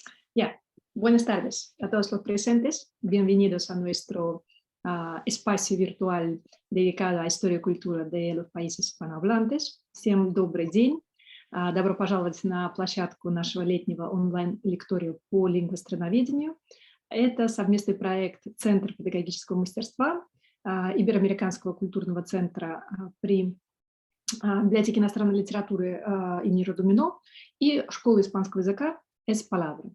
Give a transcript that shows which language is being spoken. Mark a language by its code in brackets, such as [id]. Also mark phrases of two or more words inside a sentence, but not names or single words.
[es] Ya, buenas tardes a todos los presentes. Bienvenidos a nuestro espacio virtual dedicado a historia y cultura de los países hispanohablantes. [ru] Всем добрый день. Добро пожаловать на площадку нашего летнего онлайн-лектория по лингвостроноведению. Это совместный проект Центра педагогического мастерства Ибероамериканского культурного центра при Библиотеке иностранной литературы имени Родумино и Школы испанского языка «Es Palabra».